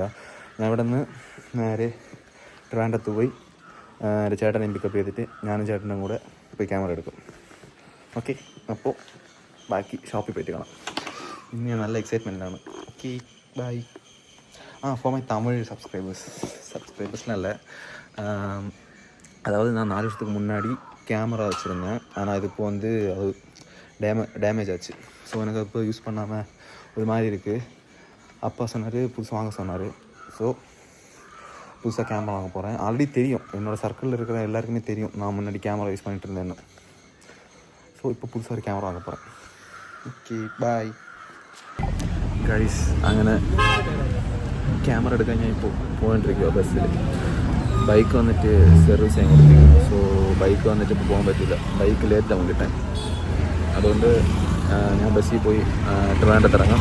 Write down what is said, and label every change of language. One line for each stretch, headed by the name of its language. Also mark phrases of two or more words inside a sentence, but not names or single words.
Malayalam: ഞാൻ ഇവിടെ നിന്ന് നേരെ ട്രിവാൻഡ്രത്ത് പോയി എൻ്റെ ചേട്ടനെ പിക്കപ്പ് ചെയ്തിട്ട് ഞാനും ചേട്ടനും കൂടെ പോയി ക്യാമറ എടുക്കും. ഓക്കെ, അപ്പോൾ ബാക്കി ഷോപ്പിൽ പോയിട്ട് കാണാം. ഇന്ന് ഞാൻ നല്ല എക്സൈറ്റ്മെൻറ്റിലാണ്.
English: okay, bye. for my Tamil subscribers இல்லை.
Tamil: அதாவது நான் 4 வருஷத்துக்கு முன்னாடி கேமரா வச்சுருந்தேன். ஆனால் இது இப்போ வந்து அது டேமேஜ் ஆச்சு. ஸோ எனக்கு இப்போ யூஸ் பண்ணாமல் ஒரு மாதிரி இருக்குது. அப்பா சொன்னார் புதுசாக வாங்க சொன்னார். ஸோ புதுசாக கேமரா வாங்க போகிறேன். ஆல்ரெடி தெரியும், என்னோடய சர்க்கிளில் இருக்கிற எல்லாருக்குமே தெரியும் நான் முன்னாடி கேமரா யூஸ் பண்ணிகிட்டு இருந்தேன்னு. ஸோ இப்போ புதுசாக ஒரு கேமரா வாங்க போகிறேன்.
English: okay, bye guys.
Malayalam: അങ്ങനെ ക്യാമറ എടുക്കാൻ ഞാൻ ഇപ്പോൾ പോയിട്ടിരിക്കുക ബസ്സിൽ. ബൈക്ക് വന്നിട്ട് സർവീസ് ചെയ്യാൻ കൊടുത്തിരിക്കുന്നു. സോ ബൈക്ക് വന്നിട്ട് ഇപ്പോൾ പോകാൻ പറ്റില്ല, ബൈക്ക് ലേറ്റാവും കിട്ടാൻ. അതുകൊണ്ട് ഞാൻ ബസ്സിൽ പോയി ട്രിവാൻഡ്രത്ത് ഇറങ്ങാം.